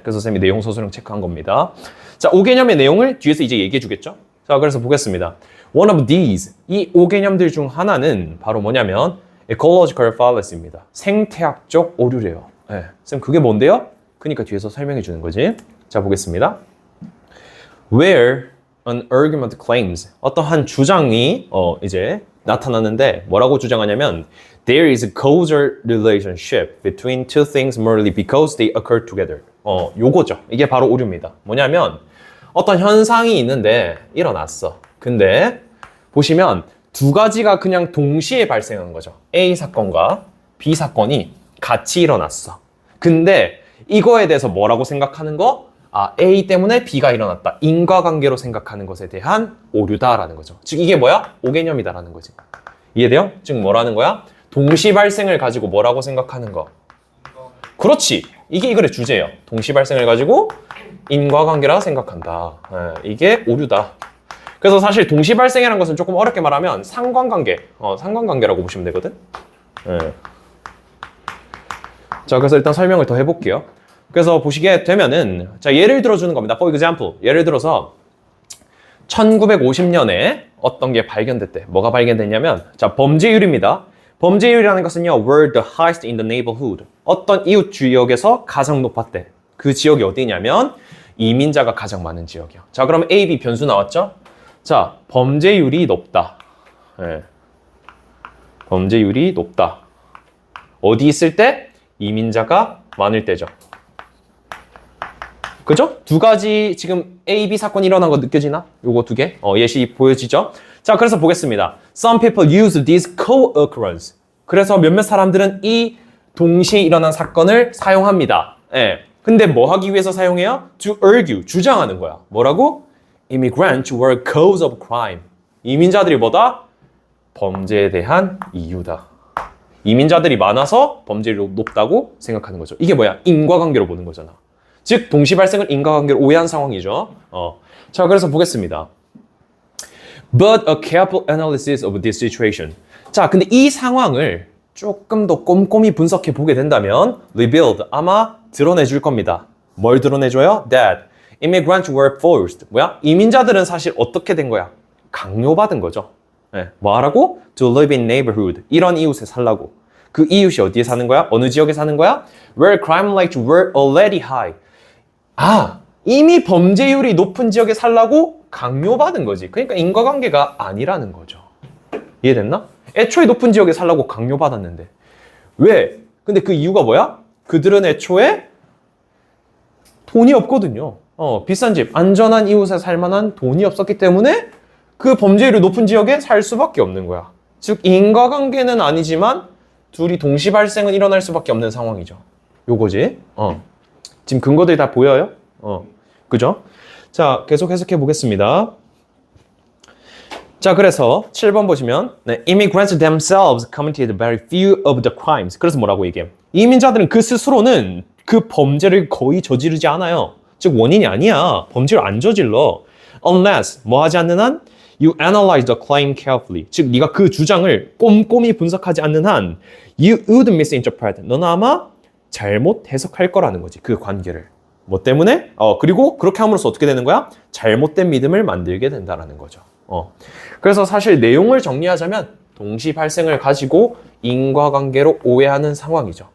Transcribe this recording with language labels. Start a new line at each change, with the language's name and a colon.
Korean: 그래서 쌤이 내용 소설형 체크한 겁니다. 자, 오개념의 내용을 뒤에서 이제 얘기해 주겠죠? 자, 그래서 보겠습니다.
English: One of these,
Korean: 이 오개념들 중 하나는 바로 뭐냐면 ecological fallacy입니다. 생태학적 오류래요. 네. 쌤, 그게 뭔데요? 그러니까 뒤에서 설명해 주는 거지. 자, 보겠습니다.
English: Where an argument claims
Korean: 어떠한 주장이 이제 나타나는데 뭐라고 주장하냐면
English: there is a causal relationship between two things merely because they occur together.
Korean: 요거죠. 이게 바로 오류입니다. 뭐냐면 어떤 현상이 있는데 일어났어. 근데 보시면 두 가지가 그냥 동시에 발생한 거죠. A 사건과 B 사건이 같이 일어났어. 근데 이거에 대해서 뭐라고 생각하는 거? A 때문에 B가 일어났다. 인과관계로 생각하는 것에 대한 오류다라는 거죠. 즉 이게 뭐야? 오개념이다라는 거지. 이해돼요? 즉 뭐라는 거야? 동시 발생을 가지고 뭐라고 생각하는 거? 그렇지. 이게 이 글의 주제예요. 동시 발생을 가지고 인과관계라고 생각한다. 이게 오류다. 그래서 사실 동시 발생이라는 것은 조금 어렵게 말하면 상관관계, 상관관계라고 보시면 되거든. 자, 그래서 일단 설명을 더 해볼게요. 그래서 보시게 되면은 자 예를 들어주는 겁니다.
English: For example,
Korean: 예를 들어서 1950년에 어떤 게 발견됐대. 뭐가 발견됐냐면 자 범죄율입니다. 범죄율이라는 것은요
English: were the highest in the neighborhood.
Korean: 어떤 이웃 지역에서 가장 높았대. 그 지역이 어디냐면 이민자가 가장 많은 지역이요. 자 그럼 A, B 변수 나왔죠? 자 범죄율이 높다. 네. 범죄율이 높다. 어디 있을 때? 이민자가 많을 때죠. 그죠? 두 가지 지금 A, B 사건이 일어난 거 느껴지나? 요거 두 개? 예시 보여지죠? 자, 그래서 보겠습니다.
English: Some people use this co-occurrence.
Korean: 그래서 몇몇 사람들은 이 동시에 일어난 사건을 사용합니다. 예. 근데 뭐 하기 위해서 사용해요?
English: To argue,
Korean: 주장하는 거야. 뭐라고?
English: Immigrants were cause of crime.
Korean: 이민자들이 뭐다? 범죄에 대한 이유다. 이민자들이 많아서 범죄율이 높다고 생각하는 거죠. 이게 뭐야? 인과관계로 보는 거잖아. 즉 동시 발생을 인과관계로 오해한 상황이죠. 자, 그래서 보겠습니다.
English: But a careful analysis of this situation.
Korean: 자, 근데 이 상황을 조금 더 꼼꼼히 분석해 보게 된다면
English: revealed,
Korean: 아마 드러내줄 겁니다. 뭘 드러내줘요?
English: That immigrants were forced.
Korean: 뭐야? 이민자들은 사실 어떻게 된 거야? 강요받은 거죠. 네. 뭐 하라고?
English: To live in neighborhood.
Korean: 이런 이웃에 살라고. 그 이웃이 어디에 사는 거야? 어느 지역에 사는 거야?
English: Where crime rates were already high.
Korean: 이미 범죄율이 높은 지역에 살라고 강요받은 거지. 그러니까 인과관계가 아니라는 거죠. 이해됐나? 애초에 높은 지역에 살라고 강요받았는데. 왜? 근데 그 이유가 뭐야? 그들은 애초에 돈이 없거든요. 비싼 집, 안전한 이웃에 살 만한 돈이 없었기 때문에 그 범죄율이 높은 지역에 살 수밖에 없는 거야. 즉 인과관계는 아니지만 둘이 동시 발생은 일어날 수밖에 없는 상황이죠. 요거지. 지금 근거들이 다 보여요? 그죠? 자, 계속 해석해 보겠습니다. 자, 그래서 7번 보시면 네,
English: immigrants themselves committed very few of the crimes.
Korean: 그래서 뭐라고 얘기해? 이민자들은 그 스스로는 그 범죄를 거의 저지르지 않아요. 즉 원인이 아니야. 범죄를 안 저질러.
English: Unless
Korean: 뭐 하지 않는 한
English: you analyze the claim carefully.
Korean: 즉 네가 그 주장을 꼼꼼히 분석하지 않는 한
English: you would misinterpret.
Korean: 너는 아마 잘못 해석할 거라는 거지. 그 관계를. 뭐 때문에? 그리고 그렇게 함으로써 어떻게 되는 거야? 잘못된 믿음을 만들게 된다라는 거죠. 그래서 사실 내용을 정리하자면 동시 발생을 가지고 인과관계로 오해하는 상황이죠.